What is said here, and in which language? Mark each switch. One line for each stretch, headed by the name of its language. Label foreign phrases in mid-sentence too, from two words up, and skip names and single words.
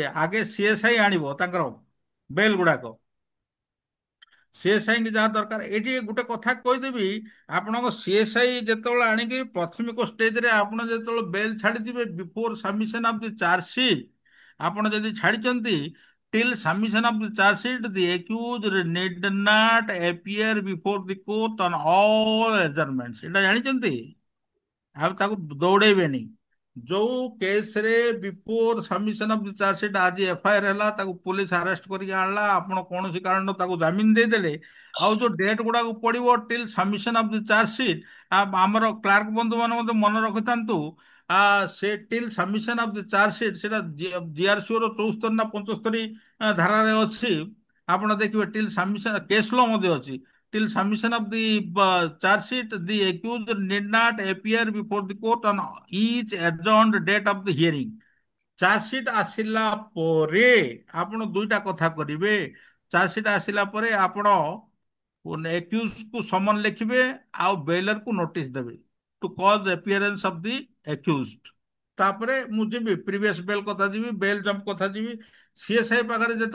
Odia: ଆଗେ ସିଏସ୍ଆଇ ଆଣିବ ତାଙ୍କର ବେଲ୍ ଗୁଡାକ। ସିଏସ୍ଆଇ କି ଯାହା ଦରକାର, ଏଇଠି ଗୋଟେ କଥା କହିଦେବି, ଆପଣଙ୍କ ସିଏସ୍ଆଇ ଯେତେବେଳେ ଆଣିକି ପ୍ରାଥମିକ ଷ୍ଟେଜରେ ଆପଣ ଯେତେବେଳେ ବେଲ୍ ଛାଡ଼ିଥିବେ,
English: before submission of the charge sheet,
Odia: ଆପଣ ଯଦି ଛାଡ଼ିଛନ୍ତି,
English: till submission of the charge sheet, the accused need not appear before the court on all adjournments।
Odia: ଏଇଟା ଜାଣିଛନ୍ତି? ଆଉ ତାକୁ ଦୌଡେଇବେନି। ଯୋଉ କେସରେ
English: before submission of the charge sheet,
Odia: ଆଜି ଏଫଆଇଆର ହେଲା, ତାକୁ
English: police arrest
Odia: କରିକି ଆଣିଲା, ଆପଣ କୌଣସି କାରଣରୁ ତାକୁ ଜାମିନ ଦେଇଦେଲେ, ଆଉ ଯୋଉ ଡେଟ୍ ଗୁଡାକୁ ପଡିବ
English: till submission of the charge sheet,
Odia: ଆମର କ୍ଲାର୍କ ବନ୍ଧୁ ମାନେ ମଧ୍ୟ ମନେ ରଖିଥାନ୍ତୁ, ସେ
English: till submission of the charge sheet,
Odia: ସେଟା ଜିଆରସିଓର 74 ନା 75 ଧାରାରେ ଅଛି। ଆପଣ ଦେଖିବେ
English: till submission, case law
Odia: ମଧ୍ୟ ଅଛି।
English: Till submission of the charge sheet, the accused need not appear before the court on each adjourned date of the hearing।
Odia: ଚାର୍ଜସିଟ୍ ଆସିଲା ପରେ ଆପଣ ଦୁଇଟା କଥା କରିବେ। ଚାର୍ଜସିଟ୍ ଆସିଲା ପରେ ଆପଣ ଏକ୍ୟୁଜକୁ ସମନ ଲେଖିବେ, ଆଉ ବେଲରକୁ ନୋଟିସ୍ ଦେବେ
English: to cause appearance of the accused.
Odia: ତାପରେ ମୁଁ ଯିବି
English: previous bail
Odia: କଥା ଯିବି,
English: bail jump
Odia: କଥା ଯିବି।